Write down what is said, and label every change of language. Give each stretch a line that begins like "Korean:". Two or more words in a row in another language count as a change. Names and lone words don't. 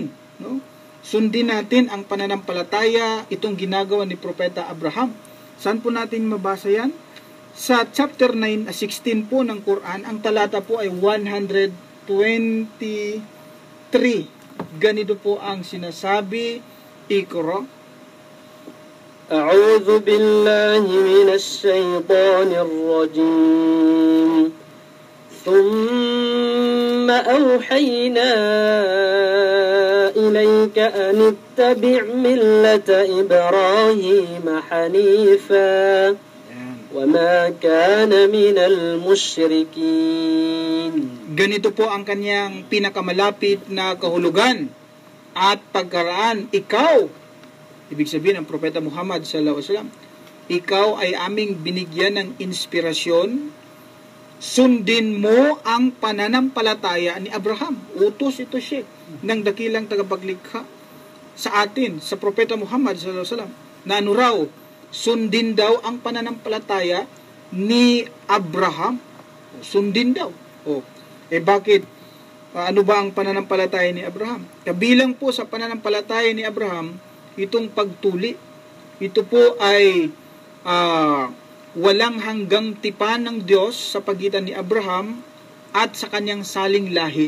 Filipino: Sundin natin ang pananampalataya, itong ginagawa ni Propeta Abraham. Saan po natin mabasa yan? Sa chapter 16 po ng Quran, ang talata po ay 123. Ganito po ang sinasabi, Iqra.
Arabic: أعوذ بالله من الشيطان الرجيم. ثم أوحينا إليك أن اتبع ملة إبراهيم حنيفا وما كان من المشركين.
Filipino: Ganito po ang kanyang pinakamalapit na kahulugan at pagkaraan. Ikaw, ibig sabihin ng Propeta Muhammad
Arabic: صلى الله عليه وسلم,
Filipino: ikaw ay aming binigyan ng inspirasyon. Sundin mo ang pananampalataya ni Abraham. Utos ito siya ng dakilang tagapaglikha sa atin, sa Propeta Muhammad
Arabic: صلى الله عليه وسلم,
Filipino: na ano raw, sundin daw ang pananampalataya ni Abraham. Sundin daw. Bakit? Ano ba ang pananampalataya ni Abraham? Kabilang po sa pananampalataya ni Abraham, itong pagtuli. Ito po ay walang hanggang tipan ng Diyos sa pagitan ni Abraham at sa kanyang saling lahi.